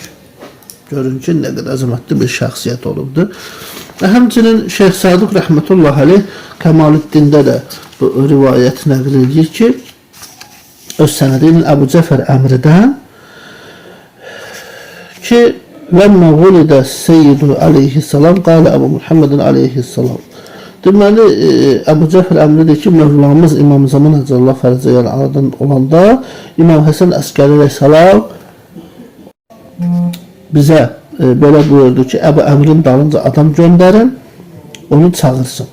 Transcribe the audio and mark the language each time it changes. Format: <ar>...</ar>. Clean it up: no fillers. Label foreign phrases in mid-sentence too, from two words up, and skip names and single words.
<az>Görün ki, nə qədər əzəmətli bir şəxsiyyət olubdur. Və həmçinin Şeyx Saduq</az> <ar>رحمة الله عليه</ar> <az>Kəmaləddində də bu rivayət nəql edir ki, öz sənədinin Əbu Cəfər Əmridən ki,</az> <ar>لما ولد السيد عليه السلام قال أبو محمد عليه السلام.</ar> <az>Deməli, Əbu Cəfər əmridir ki, Mövlamız İmam Zaman</az> <ar>عجل الله فرجه</ar> <az>yəni anadan olanda İmam Həsən Əskəri Əleyhisselam bizə belə buyurdu ki, Əbu Əmrin dalınca adam göndərin, onu çağırsın.</az>